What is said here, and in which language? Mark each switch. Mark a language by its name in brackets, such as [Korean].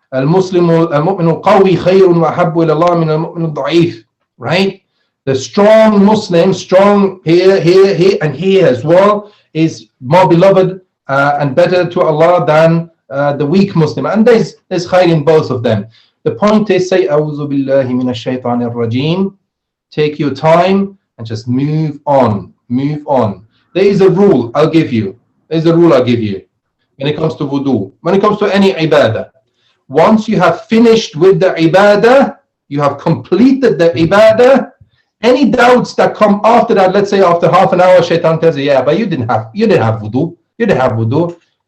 [Arabic] المؤمن القوي خير وأحب إلى الله من المؤمن الضعيف. [English] Right? The strong Muslim, strong here, and here as well, is more beloved and better to Allah than the weak Muslim. And there's khair in both of them. The point is, say, [Arabic] أعوذ بالله من الشيطان الرجيم. [English] Take your time and just move on. There is a rule I'll give you. When it comes to wudu, when it comes to any ibadah. Once you have finished with the ibadah, you have completed the ibadah, any doubts that come after that, let's say after half an hour, shaitan tells you, yeah, but you didn't have wudu.